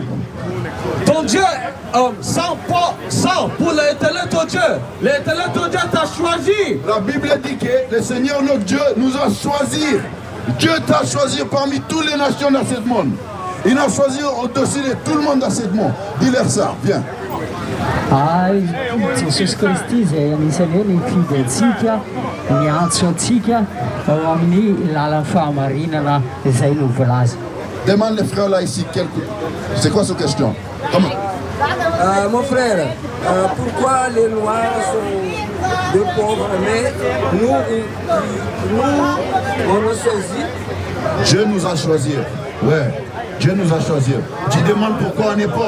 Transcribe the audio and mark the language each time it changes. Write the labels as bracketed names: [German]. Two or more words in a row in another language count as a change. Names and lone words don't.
[French] Ton Dieu, sans pour l'éternel ton Dieu. L'éternel ton Dieu t'a choisi. La Bible dit que le Seigneur notre Dieu nous a choisis. Dieu t'a choisi parmi toutes les nations dans ce monde. Il a choisi au-dessus de tout le monde dans ce monde. Dis-leur ça, viens. [Malagasy] Jesus Kristy zay anisan'ny hoe nifidy antsika niantso antsika ao amin'ny lalan'ny fahamarinana izay no volaza. [French] Demande les frères là ici, c'est quoi cette question? Comment? Mon frère, pourquoi les Noirs sont des pauvres, mais nous on nous choisit? Dieu nous a choisis. Ouais, Dieu nous a choisis. Tu demandes pourquoi on est pauvre?